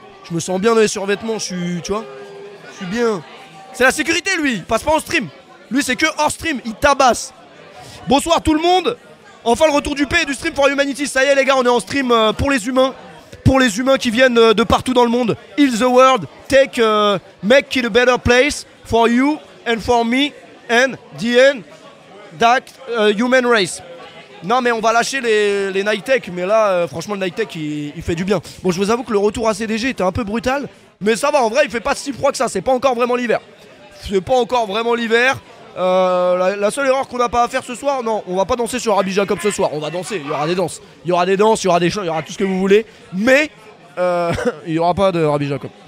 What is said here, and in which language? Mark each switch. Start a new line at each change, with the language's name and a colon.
French: Je me sens bien dans les survêtements, tu vois. Je suis bien. C'est la sécurité lui, il passe pas en stream. Lui c'est que hors stream, il tabasse. Bonsoir tout le monde. Enfin le retour du P et du stream for humanity. Ça y est les gars, on est en stream pour les humains. Pour les humains qui viennent de partout dans le monde.
English: Heal the world, make it a better place for you and for me and the end that human race.
French: Non mais on va lâcher les Nike Tech, mais là franchement le Nike Tech il fait du bien. Bon je vous avoue que le retour à CDG était un peu brutal, mais ça va en vrai il fait pas si froid que ça, c'est pas encore vraiment l'hiver. C'est pas encore vraiment l'hiver. La seule erreur qu'on n'a pas à faire ce soir, non, on va pas danser sur Rabbi Jacob ce soir, on va danser, il y aura des danses. Il y aura des danses, il y aura des chants, il y aura tout ce que vous voulez, mais il y aura pas de Rabbi Jacob.